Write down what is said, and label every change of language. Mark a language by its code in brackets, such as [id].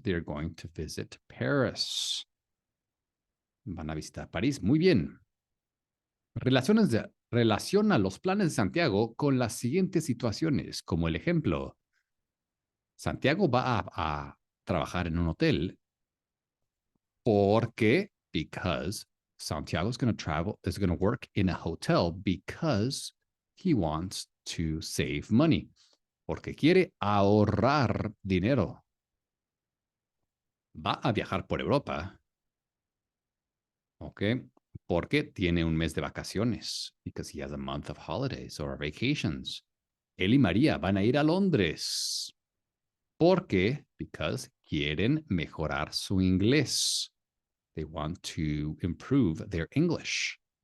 [en] They're going to visit Paris. [es] Van a visitar París. Muy bien. Relaciona los planes de Santiago con las siguientes situaciones, como el ejemplo. Santiago va trabajar en un hotel porque, [en] because Santiago is going to work in a hotel because he wants to save money, [es] porque quiere ahorrar dinero. Va a viajar por Europa, ¿ok? Porque tiene un mes de vacaciones, [en] because he has a month of holidays or vacations. [es] Él y María van a ir a Londres, porque, because quieren mejorar su inglés. [en] They want to improve their English.